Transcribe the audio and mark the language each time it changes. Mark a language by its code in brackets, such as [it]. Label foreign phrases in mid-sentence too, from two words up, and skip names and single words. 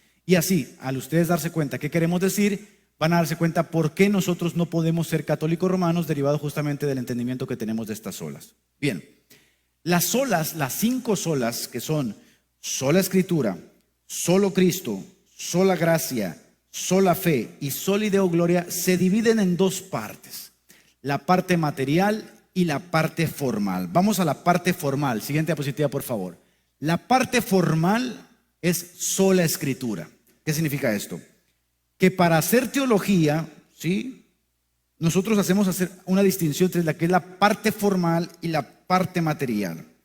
[es] Y así, al ustedes darse cuenta qué queremos decir, van a darse cuenta por qué nosotros no podemos ser católicos romanos, derivado justamente del entendimiento que tenemos de estas solas. Bien, las solas, las 5 solas, que son sola escritura, solo Cristo, sola gracia, sola fe y [la] soli Deo gloria, [es] se dividen en 2 partes: la parte material y la parte formal. Vamos a la parte formal. Siguiente diapositiva, por favor. La parte formal es sola escritura. ¿Qué significa esto? Que para hacer teología, ¿sí?, nosotros hacemos una distinción entre la que es la parte formal y la parte material.